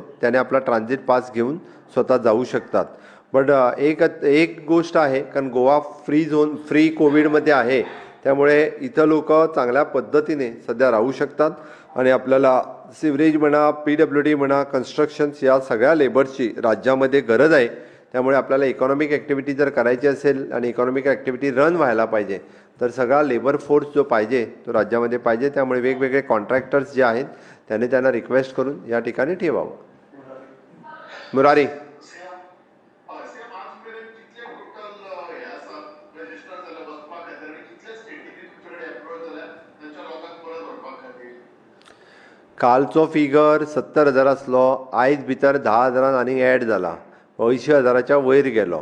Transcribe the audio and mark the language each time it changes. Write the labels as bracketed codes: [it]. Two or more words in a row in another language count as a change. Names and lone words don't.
[mr] त्याने आपला ट्रान्झिट पास घेऊन स्वतः जाऊ शकतात. बट एक गोष्ट आहे कारण गोवा फ्री कोविडमध्ये आहे त्यामुळे इथं लोक चांगल्या पद्धतीने सध्या राहू शकतात आणि आपल्याला सिवरेज म्हणा PWD म्हणा कन्स्ट्रक्शन्स या सगळ्या लेबर्सची राज्यामध्ये गरज आहे. त्यामुळे आपल्याला [en] economic activity [mr] जर करायची असेल आणि [en] economic activity [mr] रन व्हायला पाहिजे तर सगळा [en] labour force [mr] जो पाहिजे तो राज्यामध्ये पाहिजे. त्यामुळे वेगवेगळे कॉन्ट्रॅक्टर्स जे आहेत त्यांना रिक्वेस्ट करून या ठिकाणी ठेवावं. [kok] मुरारी कालचो फिगर 70,000 आसलो. आयज भितर 10,000 आनी ॲड जाला 80,000च्या वयर गेलो.